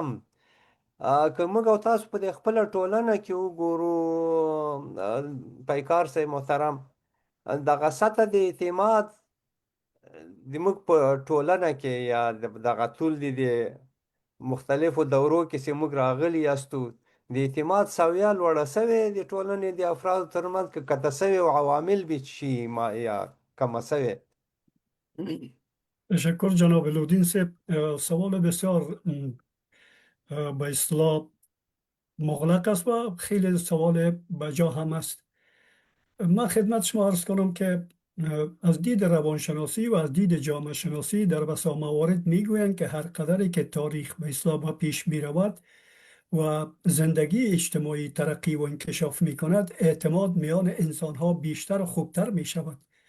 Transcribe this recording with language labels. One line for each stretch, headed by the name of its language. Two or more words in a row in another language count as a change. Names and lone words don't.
Pashto: که موږ او تاسو په خپله ټولنه کې وګورو پیکار صاحب محترم دغه سطح د اعتماد زموږ په ټولنه کې یا دغه ټول د مختلفو دورو کې چې موږ راغلي یاستو د اعتماد سویه لوړه سوې د ټولنې د افرادو ترمنځ که کته سوې او عوامل به شي یا کمه سوې.
Persian: تشکر جناب لودین صاحب. سوال بسیار به اصطلاح مغلق است و خیلی سوال بجا هم است. من خدمت شما عرض کنم که از دید روانشناسی و از دید جامعه شناسی در بسا موارد میگویند که هر قدری که تاریخ به اصطلاح پیش می رود و زندگی اجتماعی ترقی و انکشاف می کند، اعتماد میان انسان ها بیشتر و خوبتر می شود.